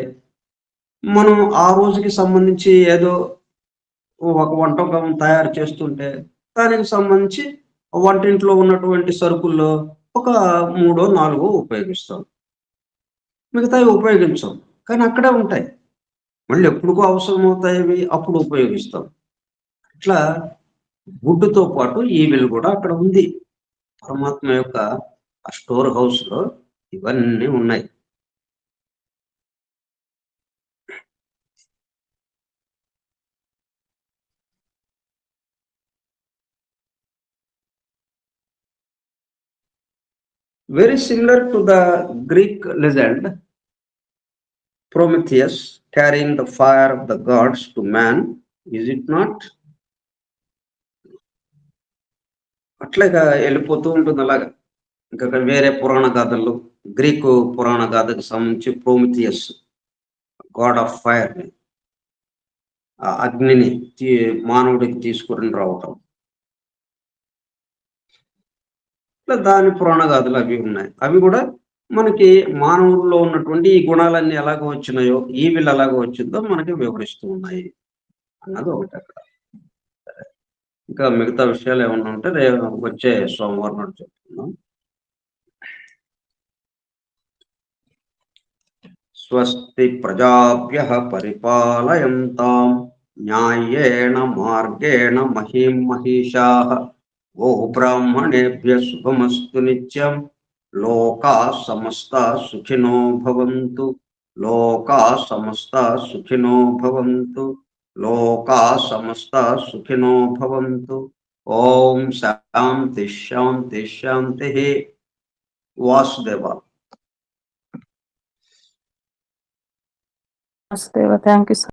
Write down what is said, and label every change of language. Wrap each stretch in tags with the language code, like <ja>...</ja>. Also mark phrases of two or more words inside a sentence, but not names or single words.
<te>మనం ఆ రోజుకి సంబంధించి ఏదో ఒక వంటకం తయారు చేస్తుంటే దానికి సంబంధించి వంటింట్లో ఉన్నటువంటి సరుకుల్లో ఒక 3 4 ఉపయోగిస్తాం, మిగతావి ఉపయోగించాం. కానీ అక్కడే ఉంటాయి, మళ్ళీ ఎప్పుడుకో అవసరం అవుతాయి అవి, అప్పుడు ఉపయోగిస్తాం. ఇట్లా గుడ్డుతో పాటు ఈవిల్ కూడా అక్కడ ఉంది. పరమాత్మ యొక్క ఆ</te> <en>store house</en> <te>లో ఇవన్నీ ఉన్నాయి.</te> <en>Very similar to the Greek legend, Prometheus carrying the fire of the gods to man, is it not?</en> <te>అట్లాగా వెళ్ళిపోతూ ఉంటుంది అలాగా. ఇంకా వేరే పురాణ గాథల్లో, గ్రీకు పురాణ గాథకు సంబంధించి ప్రోమిథియస్</te> <en>god of fire</en> <te>ని, ఆ అగ్నిని మానవుడికి తీసుకుని రావటం. ఇట్లా దాని పురాణగాథలు అవి ఉన్నాయి. అవి కూడా మనకి మానవుల్లో ఉన్నటువంటి ఈ గుణాలన్నీ ఎలాగ వచ్చినాయో, ఈ వీళ్ళు ఎలాగ వచ్చిందో మనకి వివరిస్తూ ఉన్నాయి అన్నది ఒకటి అక్కడ. ఇంకా మిగతా విషయాలు ఏమన్నా ఉంటే వచ్చే సోమవారం నాడు చెప్తున్నాం.</te> <sa>స్వస్తి ప్రజాభ్యః పరిపాలయంతాం న్యాయేణ మార్గేణ మహీం మహిషాః గో బ్రాహ్మణేభ్యః శుభమస్తు నిత్యం లోకా సమస్తా సుఖినో భవంతు లోకా సమస్తా సుఖినో భవంతు లోకా సమస్తా సుఖినో భవంతు. ఓం శాంతి శాంతి శాంతి.</sa> <te>వాసుదేవ.</te> <en>వాసుదేవ, thank you sir.</en>